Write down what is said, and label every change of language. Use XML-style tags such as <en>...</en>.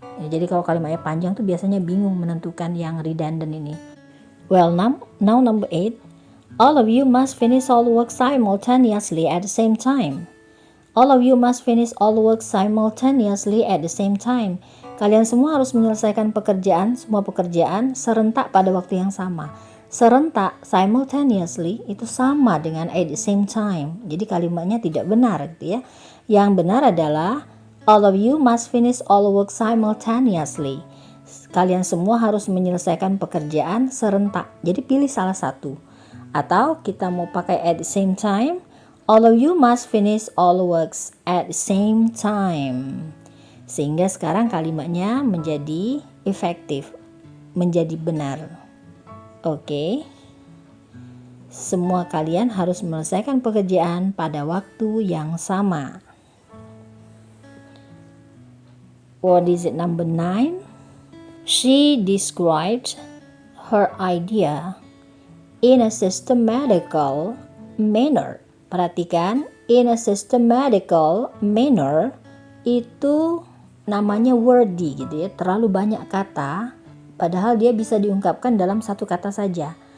<id>Ya, jadi kalau kalimatnya panjang tuh biasanya bingung menentukan yang redundant ini.</id> <en>Well, now number 8. All of you must finish all work simultaneously at the same time. All of you must finish all work simultaneously at the same time.</en> <id>Kalian semua harus menyelesaikan semua pekerjaan serentak pada waktu yang sama.</id> <en>Serentak, simultaneously,</en> <id>itu sama dengan</id> <en>at the same time.</en> <id>Jadi kalimatnya tidak benar gitu ya. Yang benar adalah</id> <en>all of you must finish all work simultaneously.</en> <id>Kalian semua harus menyelesaikan pekerjaan serentak. Jadi pilih salah satu. Atau kita mau pakai</id> <en>at the same time, all of you must finish all works at the same time.</en> <id>Sehingga sekarang kalimatnya menjadi efektif, menjadi benar. Oke. Semua kalian harus menyelesaikan pekerjaan pada waktu yang sama.</id> <en>What is it, number 9? She described her idea in a systematical manner.</en> <id>Perhatikan,</id> <en>in a systematical manner</en> <id>itu namanya wordy gitu ya, terlalu banyak kata, padahal dia bisa diungkapkan dalam satu kata saja.</id>